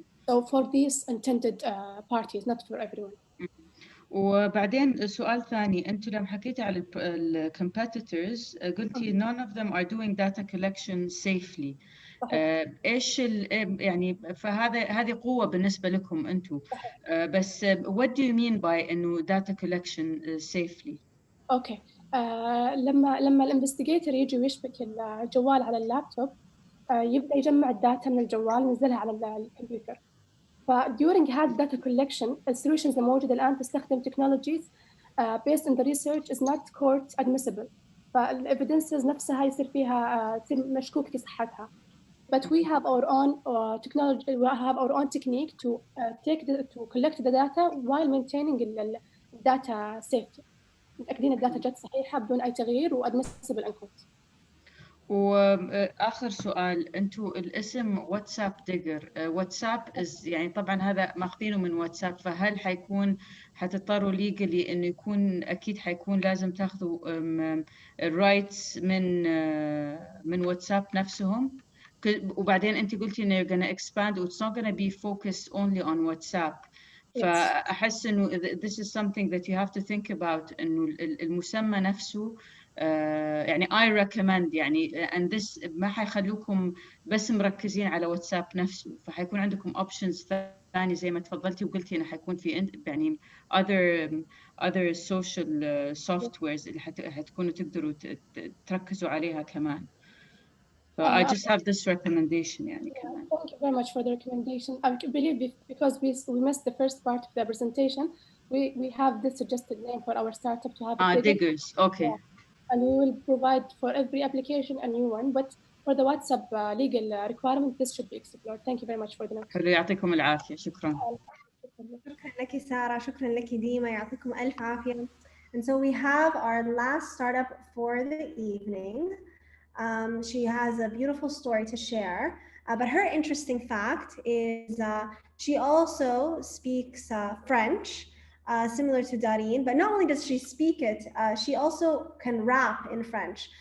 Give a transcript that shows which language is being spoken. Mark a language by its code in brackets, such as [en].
[en] So for these intended parties, not for everyone. [ar] وبعدين سؤال ثاني، أنتوا لما حكيتوا على competitors قلتي none of them are doing data collection safely. إيش يعني هذه قوة بالنسبة لكم أنتوا. [en] بس what do you mean by إنه data collection safely؟ [ar] أوكي. لما الانفستيجيتور يجي ويشبك الجوال على اللابتوب يبدأ يجمع الداتا من الجوال وينزلها على الكمبيوتر. [en] during هذا data collection السوليوشنز الموجودة الآن تستخدم technologies based on the research is not court admissible. [ar] فالevidences نفسها يصير فيها مشكوك في صحتها. [en] But we have our own technology, we have our own technique to collect the data while maintaining the data safety. متأكدين الداتا جت صحيحة بدون أي تغيير و admissible in court. [ar] واخر سؤال، انتم الاسم واتساب ديجر، واتساب يعني طبعا هذا ماخذينه من واتساب، فهل حتضطروا ليجلي انه يكون اكيد حيكون لازم تاخذوا الرايتس من واتساب نفسهم؟ وبعدين انت قلتي انه you're gonna expand it's not gonna be focused only on WhatsApp. فاحس انه this is something that you have to think about، انه المسمى نفسه يعني I recommend يعني and this ما حيخلوكم بس مركزين على واتساب نفسه، فحيكون عندكم options ثاني زي ما تفضلتي وقلتي انه حيكون في يعني other social softwares اللي حتكونوا تقدروا تركزوا عليها كمان. [en] So I just have this recommendation يعني كمان. Thank you very much for the recommendation. I believe because we missed the first part of the presentation, we have this suggested name for our startup to have a Diggers, okay. Yeah. And we will provide for every application a new one, but for the WhatsApp legal requirement, this should be explored. Thank you very much for the note. [ar] حلو، يعطيكم العافية، شكرا. شكرا لك سارة، شكرا لك ديما، يعطيكم ألف عافية. [en] And so we have our last startup for the evening. She has a beautiful story to share, but her interesting fact is she also speaks French, similar to Darine, but not only does she speak it, she also can rap in French.